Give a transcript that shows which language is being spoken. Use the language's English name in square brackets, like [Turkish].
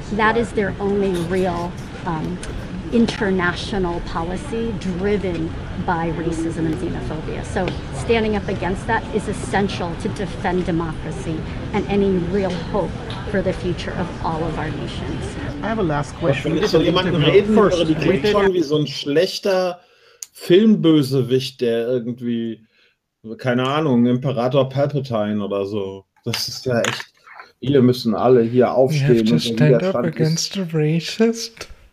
[English] That is their only real international policy driven by racism and xenophobia. So standing up against that is essential to defend democracy and any real hope for the future of all of our nations. I have a last question. [German] Wenn ich von jemandem reden würde, die klingt schon wie so ein schlechter Filmbösewicht, der irgendwie, keine Ahnung, Imperator Palpatine oder so. Das ist ja echt, wir müssen alle hier aufstehen. [English] We have to stand up against the racist.